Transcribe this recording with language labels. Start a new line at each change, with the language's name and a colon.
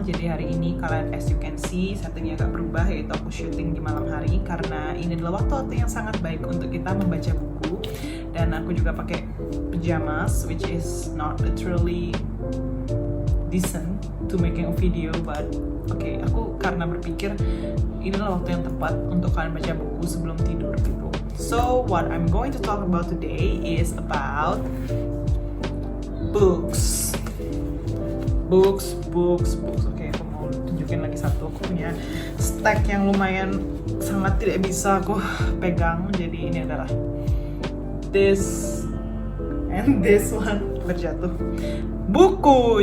Indonesian: Jadi hari ini kalian
English: as you can see
Indonesian: settingnya agak berubah, yaitu aku syuting di malam hari karena ini adalah waktu yang sangat baik untuk kita membaca buku. Dan aku juga pakai pajamas,
English: which is not literally decent to making a video, but okay,
Indonesian: aku karena berpikir ini adalah waktu yang tepat untuk kalian baca buku sebelum tidur gitu.
English: So what I'm going to talk about today is about books.
Indonesian: Oke, aku mau tunjukin lagi satu. Aku punya stack yang lumayan sangat tidak bisa aku pegang. Jadi ini adalah
English: this and this one
Indonesian: terjatuh. Buku.